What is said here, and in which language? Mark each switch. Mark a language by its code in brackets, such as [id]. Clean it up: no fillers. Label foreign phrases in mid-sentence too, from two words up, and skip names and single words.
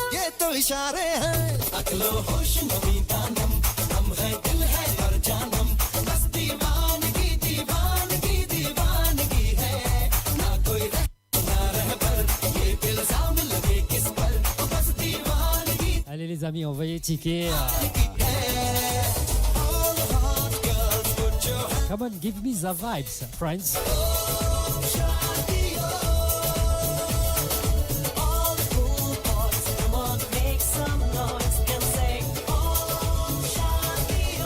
[hi] ये तो इशारे हैं [fa] عقلو هوش نمی دانم [hi] हम है दिल है हर जानम बस दीवानगी दीवानगी दीवानगी है ना कोई ना रह पर ये इल्जाम लगे किस पर बस दीवानगी. [fr] Allez les amis, envoyez ticket. [en] Come on, give me the vibes, friends. Come on, make some noise and say [hi] ओम शांति